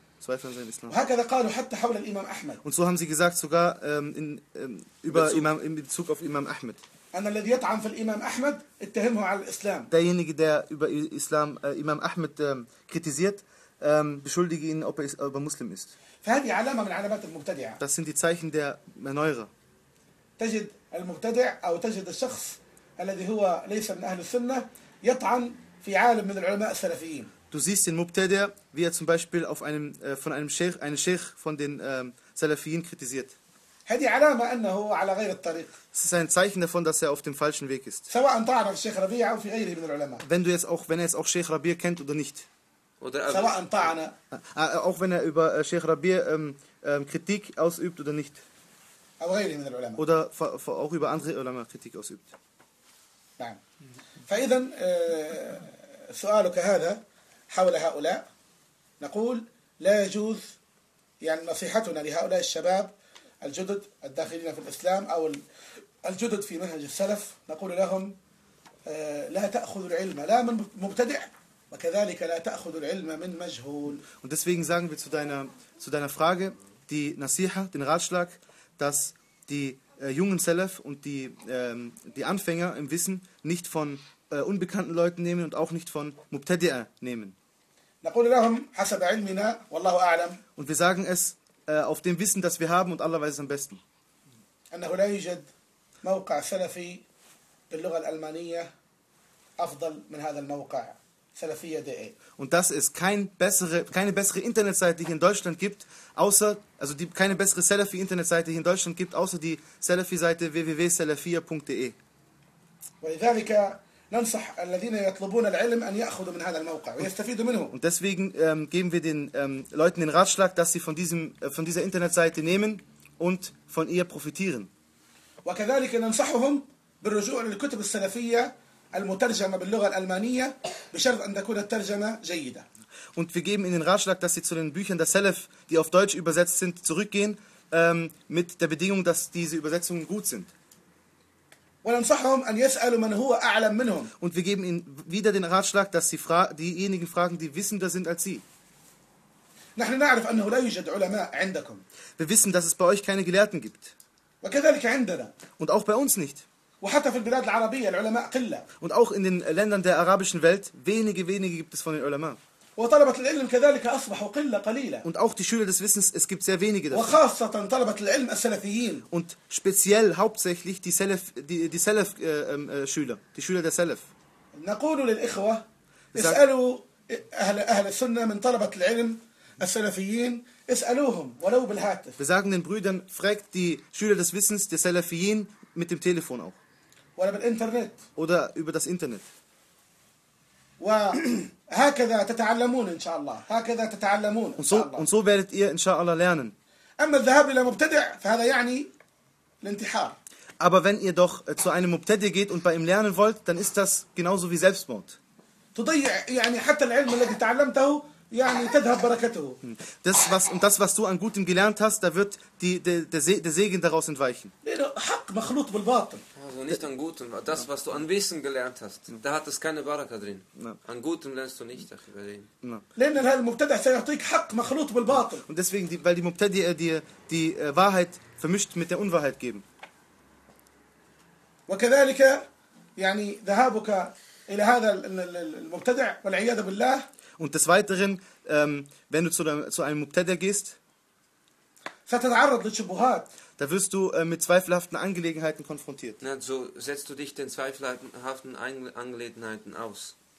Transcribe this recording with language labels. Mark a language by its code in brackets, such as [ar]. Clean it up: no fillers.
[ar] وهكذا قالوا حتى حول الإمام أحمد. [de] Und so haben sie gesagt sogar über Imam in Bezug auf Imam Ahmed. [ar] أن الذي يطعن في الإمام أحمد اتهمه على الإسلام. [de] Derjenige, der über Islam Imam Ahmed kritisiert, beschuldige ihn, ob er Muslim ist. [ar] فهذه علامة من علامات المبتدعة. [de] Das sind die Zeichen der Erneuerer. [ar] تجد المبتدع أو تجد الشخص الذي هو ليس من أهل السنة يطعن في عالم من العلماء السلفيين. [de] Du siehst den Mubtada, wie er zum Beispiel auf einem, von einem Sheikh, einen Sheikh von den Salafiyin kritisiert. Das ist ein Zeichen davon, dass er auf dem falschen Weg ist. Wenn du jetzt auch, wenn er jetzt auch Sheikh Rabir kennt oder nicht. Oder auch wenn er über Sheikh Rabir Kritik ausübt oder nicht. Oder auch über andere Ulama Kritik ausübt. Nein. [ar] فإذن, سؤالك هذا حول هؤلاء، نقول لا يجوز، يعني نصيحتنا لهؤلاء الشباب الجدد الداخلين في الإسلام أو الجدد في منهج السلف، نقول لهم لا تأخذ العلم لا من مبتدع وكذلك لا تأخذ العلم من مجهول. [de] Und deswegen sagen wir zu deiner Frage die Nasiha, den Ratschlag, dass die jungen Salaf und die Anfänger im Wissen nicht von unbekannten Leuten nehmen und auch nicht von Mubtadi'a nehmen. [ar] نقول لهم حسب علمنا والله أعلم. [de] Und wir sagen es auf dem Wissen, das wir haben und Allah weiß es am besten. [ar] أنه لا يوجد موقع سلفي باللغة الألمانية أفضل من هذا الموقع سلفية.de. [de] Und dass es keine bessere Internetseite hier in Deutschland gibt, außer also die keine bessere Salafi Internetseite hier in Deutschland gibt, außer die Salafi Seite www.salafia.de. [ar] ولذلك ننصح الذين يطلبون العلم أن يأخذوا من هذا الموقع ويستفيدوا منه. [de] Und deswegen geben wir den Leuten den Ratschlag, dass sie von dieser Internetseite nehmen und von ihr profitieren. [ar] وكذلك ننصحهم بالرجوع للكتب السلفية المترجمة باللغة الألمانية بشرط أن تكون الترجمة جيدة. [de] Und wir geben ihnen den Ratschlag, dass sie zu den Büchern der Salaf, die auf Deutsch übersetzt sind, zurückgehen mit der Bedingung, dass diese Übersetzungen gut sind. [ar] وننصحهم أن يسألوا من هو أعلم منهم. [de] Und wir geben ihnen wieder den Ratschlag, dass sie diejenigen fragen, die wissender sind als sie. [ar] نحن نعرف أنه لا يوجد علماء عندكم. [de] Wir wissen, dass es bei euch keine Gelehrten gibt. [ar] وكذلك عندنا. [de] Und auch bei uns nicht. [ar] وحتى في البلاد العربية العلماء قلة. [de] Und auch in den Ländern der arabischen Welt wenige gibt es von den Ulama. [ar] وطلبة العلم كذلك أصبحوا قلة قليلة. [de] Und auch die Schüler des Wissens, es gibt sehr wenige davon. [ar] وخاصة طلبة العلم السلفيين. [de] Und speziell hauptsächlich die Schüler, die Schüler der Salaf. [ar] نقول للإخوة اسألوا أهل السنة من طلبة العلم السلفيين اسألوهم ولو بالهاتف. [de] Wir sagen den Brüdern, fragt die Schüler des Wissens, die Salafiyin, mit dem Telefon auch. Oder über das Internet. Oder über das Internet. [ar] وهكذا تتعلمون إن شاء الله. هكذا تتعلمون. [de] Und so werdet ihr إن شاء الله lernen. [ar] أما الذهاب إلى مبتدع فهذا يعني الانتحار. [de] Aber wenn ihr doch zu einem Mubtadi geht und bei ihm lernen wollt, dann ist das genauso wie Selbstmord. [ar] تضيع يعني حتى العلم الذي تعلمته يعني تذهب بركته. [de] Das was du an Gutem gelernt hast, da wird der Segen daraus entweichen. [ar] حق مخلوط بالباطل. [de] Also nicht an Gutem, das was du an Wissen gelernt hast, da hat es keine Baraka drin. An Gutem lernst du nicht, ach über den. [ar] لأن المبتدع سيعطيك حق مخلوط بالباطل. [de] Und deswegen, weil die Mubtadi dir die Wahrheit vermischt mit der Unwahrheit geben. [ar] وكذلك يعني ذهابك إلى هذا المبتدع والعياذ بالله. [de] Und des Weiteren, wenn du zu einem Mubtadi gehst, da wirst du mit zweifelhaften Angelegenheiten konfrontiert. Na, so setzt du dich den zweifelhaften Angelegenheiten aus.